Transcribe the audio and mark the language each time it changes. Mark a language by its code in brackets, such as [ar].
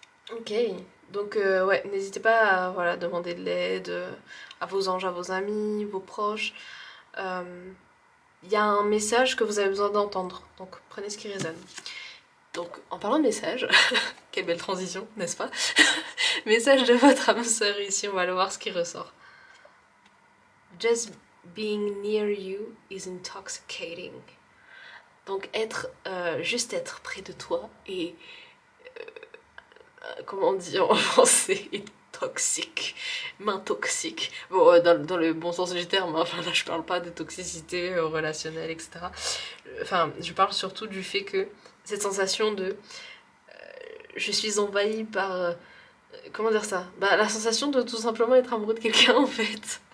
[fr] Ok, donc ouais, n'hésitez pas à voilà, demander de l'aide à vos anges, à vos amis, vos proches. Il y a un message que vous avez besoin d'entendre, donc prenez ce qui résonne. Donc, en parlant de message, quelle belle transition, n'est-ce pas? Message de votre âme sœur ici, on va aller voir ce qui ressort. [en] Just being near you is intoxicating. [fr] Donc, juste être près de toi et, comment on dit en français, toxique, main toxique. Bon, dans le bon sens du terme, hein. Enfin là je parle pas de toxicité relationnelle, etc. Enfin, je parle surtout du fait que cette sensation de je suis envahie par comment dire ça, bah la sensation de tout simplement être amoureux de quelqu'un en fait.